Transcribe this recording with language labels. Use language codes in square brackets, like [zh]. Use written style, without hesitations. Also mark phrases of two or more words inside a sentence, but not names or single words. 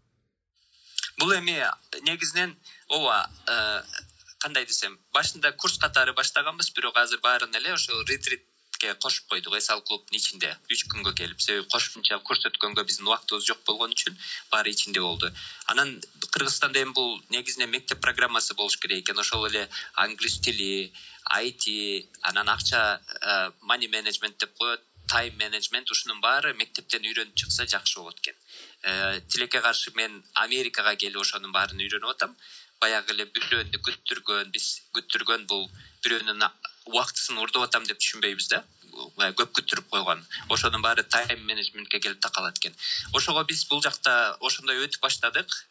[ky] Бул эми негизинен кандай десем, башында курс катары баштаганбыз, бирок азыр баарын эле ошо ретритке кошуп койдук Эсал клубдун ичинде 3 күнгө келип. Себеби кошумча курс өткөнгө биздин убактыбыз жок болгон үчүн баары ичинде болду. Анан Кыргызстанда эми бул негизинен мектеп программасы болуш керек экен. Ошол эле англис тили, IT, анан акча [en] money management [ky] деп коет, [en] time management, [ky] ушунун баары мектептен үйрөнүп чыкса жакшы болот экен. Тилекке каршы мен Америкага келип ошонун баарын үйрөнүп атам. Баягы эле бирөөнү күттүргөн бул бирөөнүн убактысын урдуп атам деп түшүнбөйбүз да. Көп күттүрүп койгон. Ошонун баары [en] time management [ky] келип такалат экен. Ошого биз бул жакта ошондой өтүп баштадык.